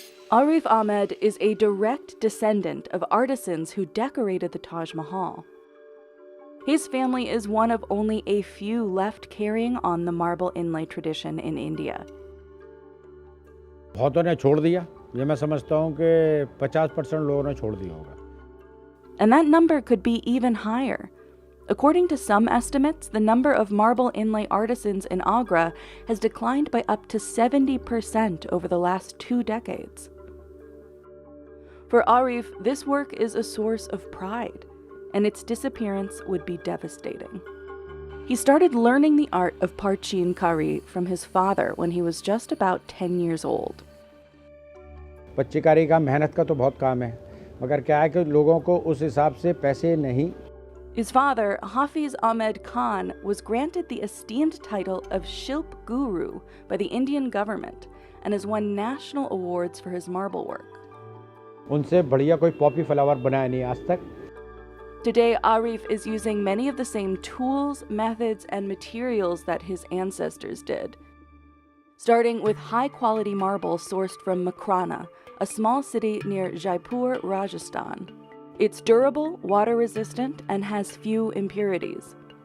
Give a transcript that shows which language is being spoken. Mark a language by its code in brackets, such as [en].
[en] Arif Ahmed is a direct descendant of artisans who decorated the Taj Mahal. His family is one of only a few left carrying on the marble inlay tradition in India. [hi] बहुतों ने छोड़ दिया, ये मैं समझता हूँ कि 50% लोगों ने छोड़ दिया होगा. [en] And that number could be even higher. According to some estimates, the number of marble inlay artisans in Agra has declined by up to 70% over the last 2 decades. For Arif, this work is a source of pride, and its disappearance would be devastating. He started learning the art of parchin kari from his father when he was just about 10 years old. [hi] पच्चीकारी का मेहनत का तो बहुत काम है, मगर क्या है कि लोगों को उस हिसाब से पैसे नहीं. [en] His father, Hafiz Ahmed Khan, was granted the esteemed title of Shilp Guru by the Indian government and has won national awards for his marble work. [hi] उनसे बढ़िया कोई पॉपी फ्लावर बनाया नहीं आज तक. [en] Today, Arif is using many of the same tools, methods, and materials that his ancestors did. Starting with high-quality marble sourced from Makrana, a small city near Jaipur, Rajasthan. It's durable, water-resistant, and has few impurities.